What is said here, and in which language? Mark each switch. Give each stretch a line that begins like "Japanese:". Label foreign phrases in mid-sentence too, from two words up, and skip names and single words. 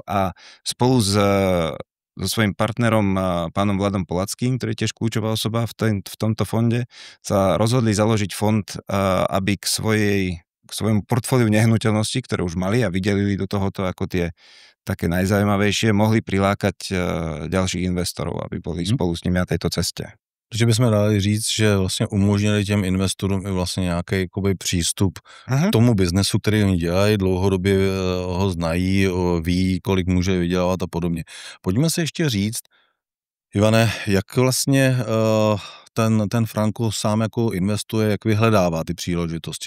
Slovak: A spolu so svojím partnerom, pánom Vladom Polackým, ktorý je tiež kľúčová osoba v tomto fonde, sa rozhodli založiť fond, aby k svojmu portfóliu nehnuteľností, ktoré už mali a vydelili do tohoto ako tie také najzaujímavejšie, mohli prilákať ďalších investorov, aby boli spolu s nimi na tejto ceste.
Czech: Takže bychom dali říct, že vlastně umožnili těm investorům i vlastně nějaký jakoby přístup k tomu biznesu, který oni dělají, dlouhodobě ho znají, ví, kolik může vydělávat a podobně. Pojďme si ještě říct, Ivane, jak vlastně ten Franco sám jako investuje, jak vyhledává ty příležitosti.